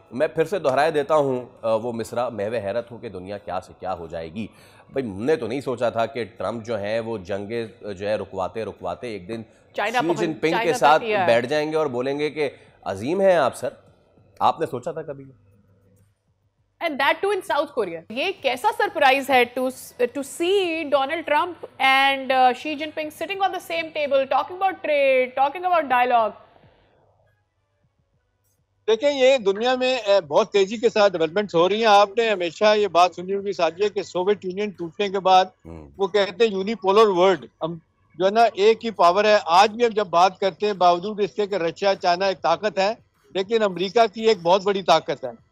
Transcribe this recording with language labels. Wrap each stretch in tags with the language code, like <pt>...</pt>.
<hi>मैं फिर से दोहराए देता हूँ वो मिसरा, महवे हैरत हो कि दुनिया क्या से क्या हो जाएगी। भाई हमने तो नहीं सोचा था कि ट्रम्प जो है वो जंगे जो है रुकवाते रुकवाते एक दिन शी जिनपिंग के साथ बैठ जाएंगे और बोलेंगे कि अजीम है आप सर। आपने सोचा था कभी?</hi> <en>And that too in South Korea.</en> <hi>ये कैसा सरप्राइज है</hi> <en>to see Donald Trump and Xi Jinping sitting on the same table, talking about trade, talking about dialogue.</en> <hi>देखें, ये दुनिया में बहुत तेजी के साथ डेवलपमेंट्स हो रही हैं। आपने हमेशा ये बात सुनी होगी साजिया कि सोवियत यूनियन टूटने के बाद वो कहते हैं यूनिपोलर वर्ल्ड, हम जो है ना एक ही पावर है। आज भी हम जब बात करते हैं, बावजूद इसके कि रशिया चाइना एक ताकत है, लेकिन अमेरिका की एक बहुत बड़ी ताकत है।</hi>